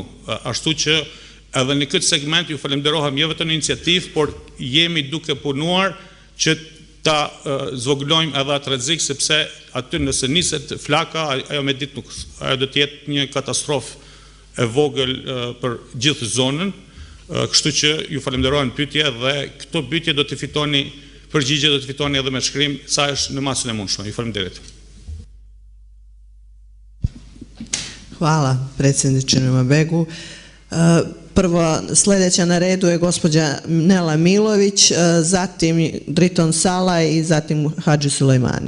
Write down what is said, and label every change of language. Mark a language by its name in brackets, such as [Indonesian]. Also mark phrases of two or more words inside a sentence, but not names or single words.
[Albanian] Ashtu që edhe në këtë segment ju falenderohem jo vetëm në iniciativë, por jemi duke punuar që ta zvoglojmë edhe atë rrezik, sepse aty nëse niset flaka, ajo me ditë nuk, ajo do të jetë një katastrofë e vogël për gjithë zonën. Kështu që ju falenderoj në pyetje dhe këto pyetje do të fitoni përgjigje, do të fitoni edhe me shkrim sa është në masën e mundshme. Ju falenderit. [Serbian] Hvala, predsjedniče Numabegu. Prvo, sljedeća na redu je gospođa Nela Milović, zatim Driton Salaj i zatim Hadži Sulejmani.